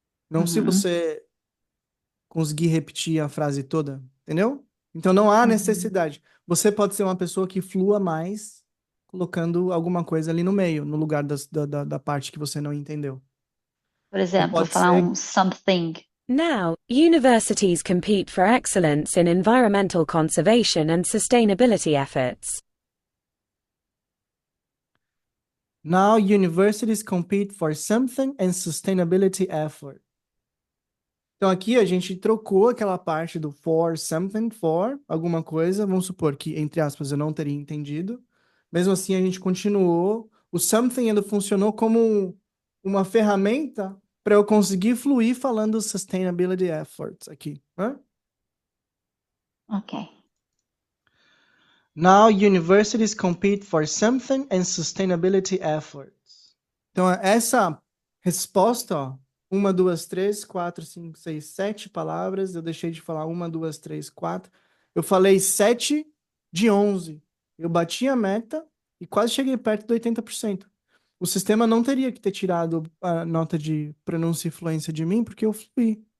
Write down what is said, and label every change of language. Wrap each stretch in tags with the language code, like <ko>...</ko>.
<pt>Não se você conseguir repetir a frase toda, entendeu? Então não há necessidade. Você pode ser uma pessoa que flua mais colocando alguma coisa ali no meio, no lugar da parte que você não entendeu. Por exemplo, pode falar ser- um something.</pt> <en>Now, universities compete for excellence in environmental conservation and sustainability efforts. Now universities compete for something and sustainability effort.</en> <pt>Então aqui a gente trocou aquela parte do</pt> <en>for something,</en> <pt>for alguma coisa. Vamos supor que, entre aspas, eu não teria entendido. Mesmo assim, a gente continuou. O something ainda funcionou como uma ferramenta para eu conseguir fluir falando</pt> <en>sustainability efforts</en> <pt>aqui, né? Ok.</pt> <en>Now universities compete for something and sustainability efforts.</en> <pt>Então, essa resposta, ó, 1, 2, 3, 4, 5, 6, 7 palavras. Eu deixei de falar 1, 2, 3, 4. Eu falei 7 de 11. Eu bati a meta e quase cheguei perto de 80%. O sistema não teria que ter tirado a nota de pronúncia e fluência de mim, porque eu fui.</pt>